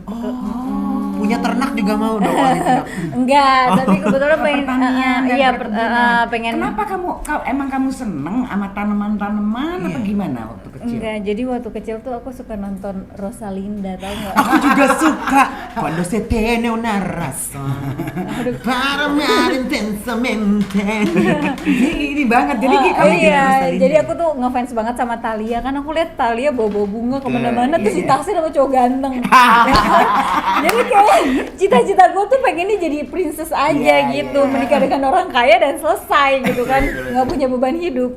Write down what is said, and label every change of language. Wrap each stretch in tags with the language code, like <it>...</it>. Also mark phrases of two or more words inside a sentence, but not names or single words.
<id>Punya ternak juga mau dong. Enggak, tapi kebetulan pengen Pertanian dan iya perkebunan. pengen. Kenapa emang kamu seneng sama tanaman-tanaman apa gimana waktu kecil? Enggak, jadi waktu kecil tuh aku suka nonton Rosalinda, tau nggak? Aku juga suka</id> <es>quando se tiene una razón para amar intensamente.</es> <id>Ini banget. Jadi Oh, kamu iya, jadi jadi aku tuh ngefans banget sama Thalia, kan aku lihat Thalia bawa bunga kemana-mana Iya, terus iya. ditaksir sama cowok ganteng. Jadi kayak cita-cita gue tuh pengennya jadi princess aja Iya, gitu, iya. menikah dengan orang kaya dan selesai gitu kan, nggak punya beban hidup.</id>